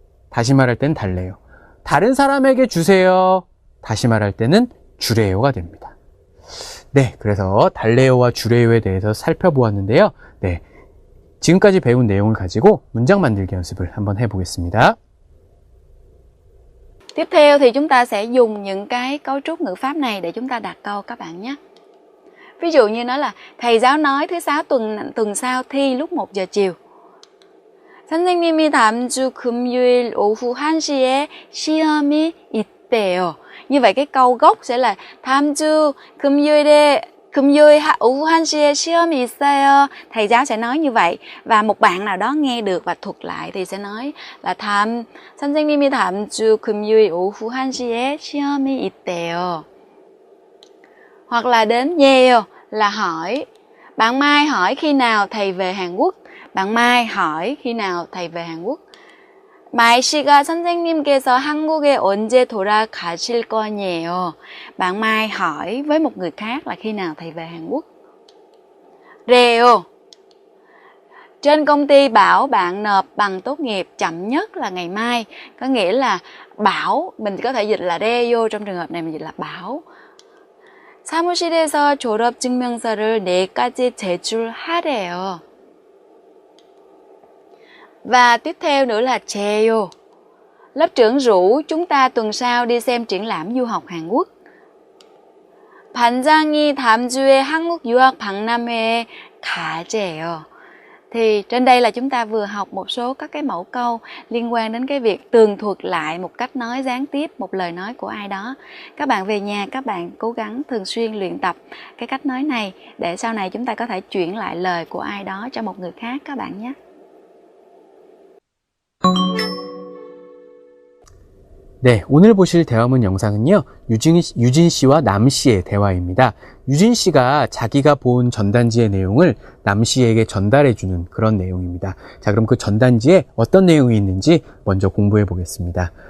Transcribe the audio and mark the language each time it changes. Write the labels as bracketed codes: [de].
[ko] 다시 말할 때는 달래요. 다른 사람에게 주세요. 다시 말할 때는 주래요가 됩니다. 네, 그래서 달래요와 주래요에 대해서 살펴보았는데요. 네, 지금까지 배운 내용을 가지고 문장 만들기 연습을 한번 해보겠습니다. [vi] Tiếp theo thì chúng ta sẽ dùng những cái cấu trúc ngữ pháp này để chúng ta đặt câu các bạn nhé. Ví dụ như nói là thầy giáo nói thứ sáu tuần sau thi lúc 1 giờ chiều. [ko] 선생님이 다음 주 금요일 오후 1시에 시험이 있대요. [vi] Như vậy cái câu gốc sẽ là [ko] 다음 주 금요일 오후 1시에 시험이 있어요. [vi] Thầy giáo sẽ nói như vậy. Và một bạn nào đó nghe được và thuật lại thì sẽ nói là [ko] 선생님이 다음 주 금요일 오후 1시에 시험이 있대요. [vi] Hoặc là đến nhiều là hỏi. Bạn Mai hỏi khi nào thầy về Hàn Quốc. Bạn Mai hỏi khi nào thầy về Hàn Quốc. [ko] Mai 씨가 선생님께서 한국에 언제 돌아가실 거냐요. [vi] Bạn Mai hỏi với một người khác là khi nào thầy về Hàn Quốc. Rèo. Trên công ty bảo bạn nộp bằng tốt nghiệp chậm nhất là ngày mai. Có nghĩa là bảo, mình có thể dịch là reo, trong trường hợp này mình dịch là bảo. [ko] 사무실에서 졸업증명서를 내일까지 제출하래요. [vi] Và tiếp theo nữa là Cheo. Lớp trưởng rủ chúng ta tuần sau đi xem triển lãm du học Hàn Quốc. [ko] 반장이 다음 주에 한국 유학 박람회에 가재요. [vi] Thì trên đây là chúng ta vừa học một số các cái mẫu câu liên quan đến cái việc tường thuật lại một cách nói gián tiếp một lời nói của ai đó. Các bạn về nhà các bạn cố gắng thường xuyên luyện tập cái cách nói này để sau này chúng ta có thể chuyển lại lời của ai đó cho một người khác các bạn nhé. [ko] 네, 오늘 보실 대화문 영상은요, 유진 씨와 남 씨의 대화입니다. 유진 씨가 자기가 본 전단지의 내용을 남 씨에게 전달해주는 그런 내용입니다. 자, 그럼 그 전단지에 어떤 내용이 있는지 먼저 공부해 보겠습니다.